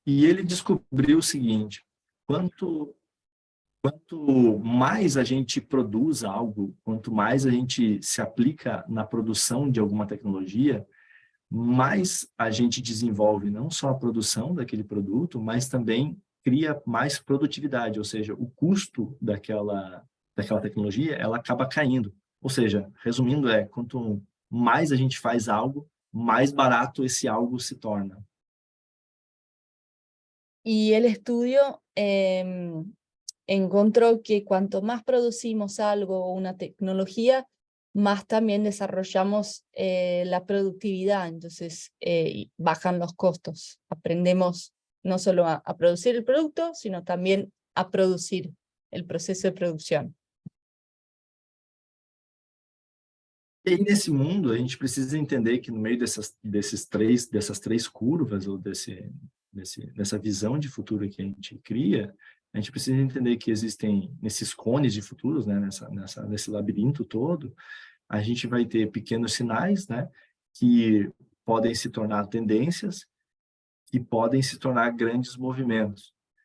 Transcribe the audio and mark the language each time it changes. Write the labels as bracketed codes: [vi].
[pt] E ele descobriu o seguinte: quanto mais a gente produz algo, quanto mais a gente se aplica na produção de alguma tecnologia, mais a gente desenvolve não só a produção daquele produto, mas também cria mais produtividade, ou seja, o custo daquela tecnologia, ela acaba caindo. Ou seja, resumindo, quanto mais a gente faz algo, mais barato esse algo se torna. [es] Y el estudio encontró que cuanto más producimos algo o una tecnología, más también desarrollamos la productividad, entonces bajan los costos. Aprendemos no solo a producir el producto, sino también a producir el proceso de producción. [pt] E aí, nesse mundo, a gente precisa entender que no meio dessas três curvas, ou dessa visão de futuro que a gente cria, a gente precisa entender que existem, nesses cones de futuros, né, nesse labirinto todo, a gente vai ter pequenos sinais, né, que podem se tornar tendências, que podem se tornar grandes movimentos.